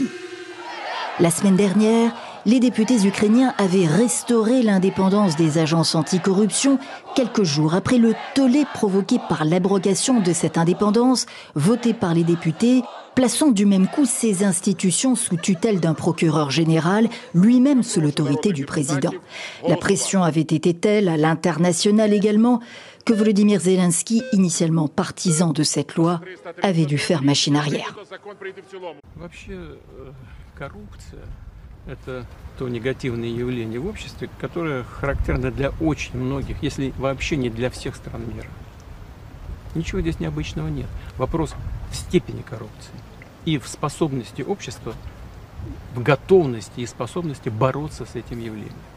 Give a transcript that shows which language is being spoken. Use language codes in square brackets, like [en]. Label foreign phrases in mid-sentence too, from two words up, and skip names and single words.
[fr] La semaine dernière, les députés ukrainiens avaient restauré l'indépendance des agences anticorruption quelques jours après le tollé provoqué par l'abrogation de cette indépendance votée par les députés, plaçant du même coup ces institutions sous tutelle d'un procureur général, lui-même sous l'autorité du président. La pression avait été telle, à l'international également, que Volodymyr Zelensky, initialement partisan de cette loi, avait dû faire machine arrière. [ru] Это то негативное явление в обществе, которое характерно для очень многих, если вообще не для всех стран мира. Ничего здесь необычного нет. Вопрос в степени коррупции и в способности общества, в готовности и способности бороться с этим явлением.